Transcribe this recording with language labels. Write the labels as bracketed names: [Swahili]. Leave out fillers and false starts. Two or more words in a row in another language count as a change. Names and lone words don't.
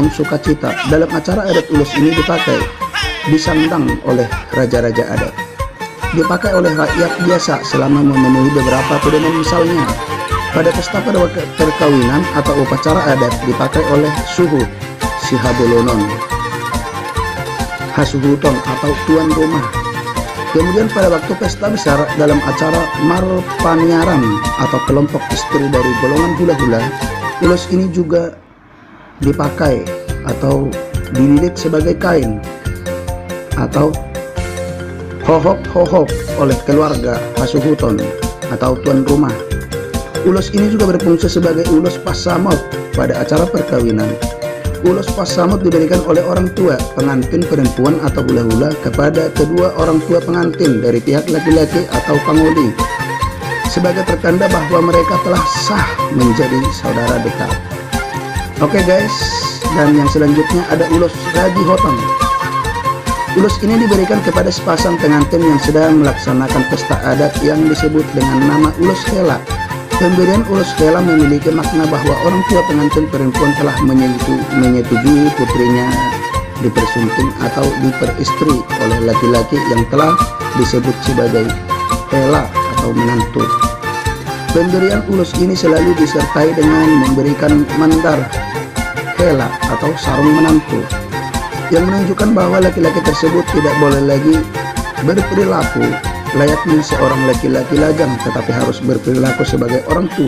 [Indonesian] Dalam acara adat, ulos ini dipakai disandang oleh raja-raja adat. Dipakai oleh rakyat biasa selama memenuhi beberapa pedoman, misalnya pada pesta perkawinan atau upacara adat dipakai oleh suhu, si habolonon, hasuhuton atau tuan rumah. Kemudian pada waktu pesta besar dalam acara marpaniaran atau kelompok istri dari golongan hula-hula, ulos ini juga dipakai atau dililit sebagai kain atau hohop oleh keluarga hasuhuton atau tuan rumah. Ulos ini juga berfungsi sebagai ulos pasamot pada acara perkawinan. Ulos pasamot diberikan oleh orang tua pengantin perempuan atau hula-hula kepada kedua orang tua pengantin dari pihak laki-laki atau panguli sebagai pertanda bahwa mereka telah sah menjadi saudara dekat. [English] Oke guys, [Indonesian] dan yang selanjutnya ada ulos raji hotong. Ulos ini diberikan kepada sepasang pengantin yang sedang melaksanakan pesta adat yang disebut dengan nama ulos hela. Pemberian ulos hela memiliki makna bahwa orang tua pengantin perempuan telah menyetujui putrinya dipersunting atau diperistri oleh laki-laki yang telah disebut sebagai hela atau menantu. Pemberian ulos ini selalu disertai dengan memberikan mandar hela atau sarung menantu, yang menunjukkan bahwa laki-laki tersebut tidak boleh lagi berperilaku layaknya seorang laki-laki lajang, tetapi harus berperilaku sebagai orang tua.